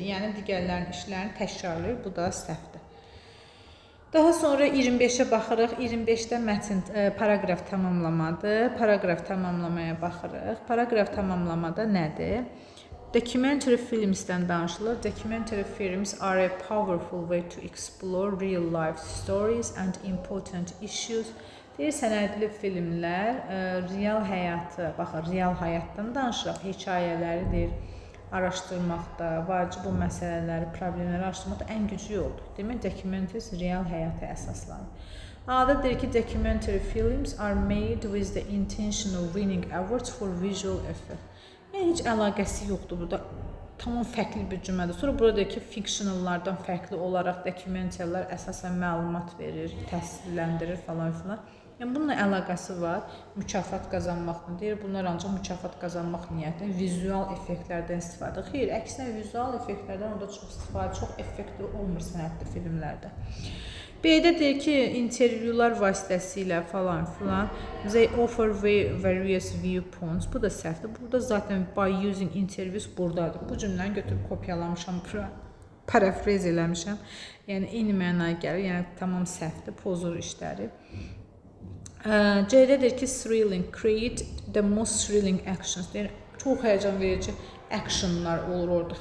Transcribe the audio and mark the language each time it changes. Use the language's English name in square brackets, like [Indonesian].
[Azerbaijani] Yəni, digərlərin işlərini təkrarlayır. Bu da səhvdir. Daha sonra 25'e baxırıq. 25'də mətn paraqraf tamamlamadır. Paraqraf tamamlamaya baxırıq. Paraqraf tamamlamada nədir? Documentary filmsdən danışılır. [English] Documentary films are a powerful way to explore real life stories and important issues. [Azerbaijani] Deyir, sənədli filmlər real həyatı, baxın, real həyatdan danışırıq. Hekayələridir. Araşdırmaqda, vacib o məsələləri, problemləri araşdırmaqda ən güclü yoldur. Demək, documentaries real həyata əsaslanır. A-da deyir ki, [English] documentary films are made with the intention of winning awards for visual effect. [Azerbaijani] Yəni, heç əlaqəsi yoxdur burada. Tamam fərqli bir cümlədir. Sonra burada deyir ki, fictionallardan fərqli olaraq dokumentarylər əsasən məlumat verir, təsvirləndirir falan filan. Yəni, bununla əlaqəsi var, mükafat qazanmaqla. Deyir, bunlar ancaq mükafat qazanmaq niyyətlə vizual effektlərdən istifadə. Xeyr, əksinə vizual effektlərdən orada çox istifadə, çox effektli olmur sənədli filmlərdə. B-də deyir ki, intervyular vasitəsilə falan filan, [English] they offer various viewpoints. [Azerbaijani] Bu da səhvdir. Burada zaten [English] by using interviews [Azerbaijani] buradadır. Bu cümləni götürüb kopyalamışam, parafrez eləmişəm. Yəni, eyni mənaya gəlir. Yəni, tamam səhvdir, pozur işləri. C-də deyir ki, thrilling, [English] create the most thrilling actions. [Azerbaijani] Deyir, çox həyəcan verici actionlar olur orada.